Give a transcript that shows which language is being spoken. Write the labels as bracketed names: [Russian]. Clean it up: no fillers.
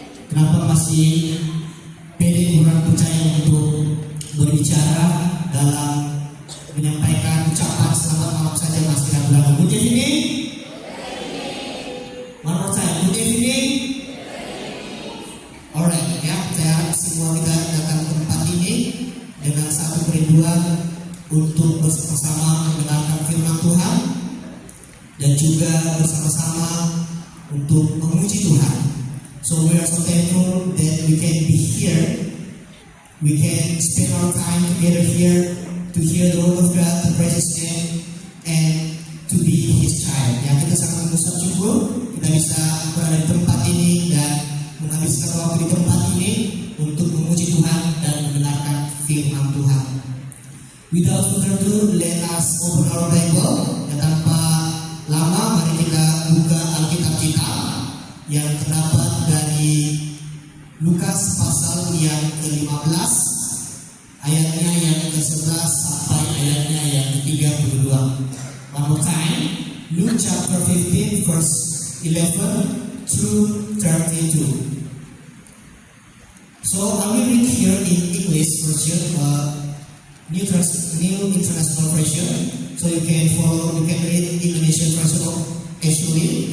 [Indonesian] Kenapa masih pede kurang percaya untuk berbicara dalam menyampaikan ucapan selamat malam saja masih ragu-ragu? [English] Good evening. One more time. Good evening. [Indonesian] Alright, ya, saya harap semua kita datang ke tempat ini dengan satu kerinduan untuk bersama-sama mendengarkan firman Tuhan dan juga bersama-sama untuk memuji Tuhan. [English] So we are so thankful that we can be here. We can spend our time together here to hear the word of God, to praise His name, and to be His child. [Indonesian] Yang kita sangat bersyukur kita bisa berada di tempat ini dan menghabiskan waktu di tempat ini untuk memuji Tuhan dan mendengarkan firman Tuhan. [English] Without further ado, let us open our Bible. [Indonesian] Dan tanpa lama, mari kita buka Alkitab kita yang terdapat dari Lukas pasal yang ke-15 ayatnya yang ke-11 sampai ayatnya yang ke-32. [English] One more time, Luke chapter 15 verse 11 through 32. So I will read here in English version, New International Version. So you can follow, you can read Indonesian version actually.